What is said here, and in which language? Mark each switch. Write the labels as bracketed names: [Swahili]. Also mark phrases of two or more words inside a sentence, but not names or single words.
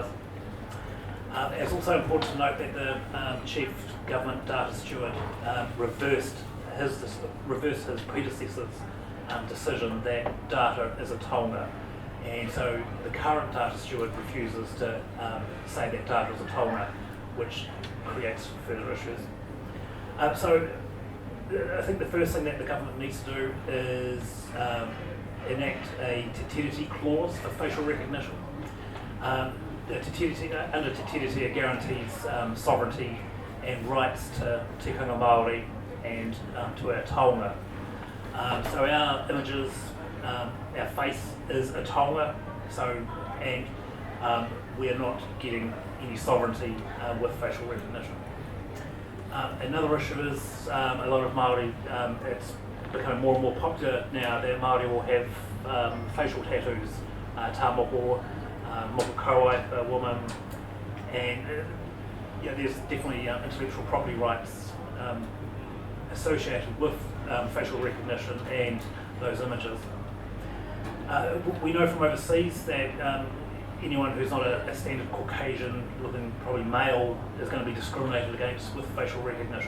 [English] It's also important to note that the chief government data steward reversed his predecessor's decision that data is a taonga, and so the current data steward refuses to say that data is a taonga, which creates further issues. So I think the first thing that the government needs to do is enact a [Māori] te tiriti [English] clause for facial recognition. Under [Māori] te tiriti [English] guarantees sovereignty and rights to [Māori] tikanga Māori [English] and to our taonga. So our images, our face is a taonga, and we are not getting any sovereignty with facial recognition. Another issue is a lot of Māori, it's becoming more and more popular now that Māori will have facial tattoos, [Māori] tā moko, moko kauai, [English] a woman, and there's definitely intellectual property rights associated with facial recognition and those images. We know from overseas that anyone who's not a standard Caucasian looking probably male is going to be discriminated against with facial recognition.